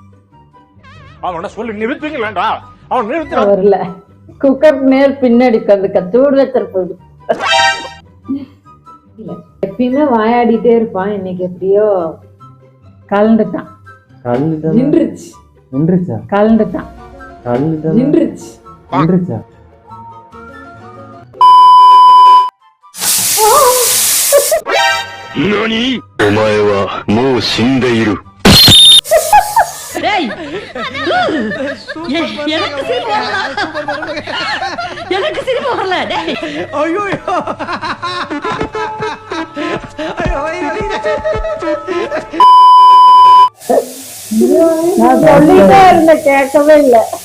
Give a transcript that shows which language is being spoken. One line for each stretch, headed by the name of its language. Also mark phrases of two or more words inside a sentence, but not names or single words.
Tamil: வரல குக்கர் நேர் பின்னாடி அந்த சூடு வச்சிருப்பது. எப்பயுமே வாயாடிட்டே இருப்பான், இன்னைக்கு எப்படியோ கலந்துட்டான். நின்றுச்சு. நின்றுச்சா? கலந்துட்டான். நின்றுச்சு. நின்றுச்சா?
Japanese: 何？お前はもう死んでいる。
Tamil: எனக்கு சிரிப்பு வரல. ஐயோ நான் சொல்லிட்டே இருந்த கேட்கவே இல்லை.